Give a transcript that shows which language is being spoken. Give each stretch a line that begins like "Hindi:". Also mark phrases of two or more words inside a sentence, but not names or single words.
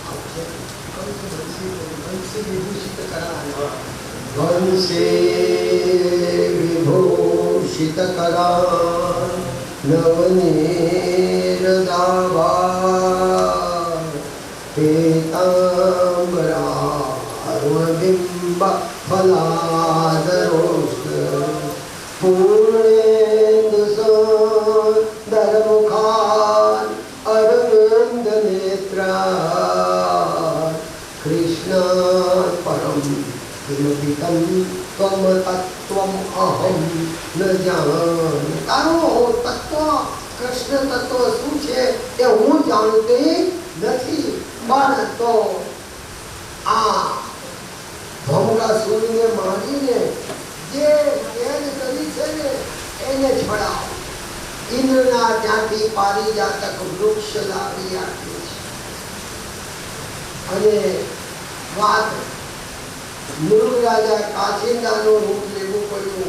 Sanskrit: वंशे विभूषित करा नवनीरदाभा पीतांबरा अरुणबिंब फलादरोष्ट पूर्णेन्दु सुंदरमुखान् अरविंद नेत्रा कृष्णात् परं किमपि तं त्वं तत्त्वम् अहं न जानामि।
Gujarati: તારો તત્વ કૃષ્ણ તત્વ શું છે એ હું જાણતી નથી, પણ તો આ ભંગાસુરને મારીને જે કેદ કરી છે ને એને છોડાવો. ઇન્દ્રના ત્યાંથી પારિજાતક વૃક્ષ લાવી આપ્યું છે અને વાત મૃગરાજા કાચિંદાનું રૂપ લેવું પડ્યું.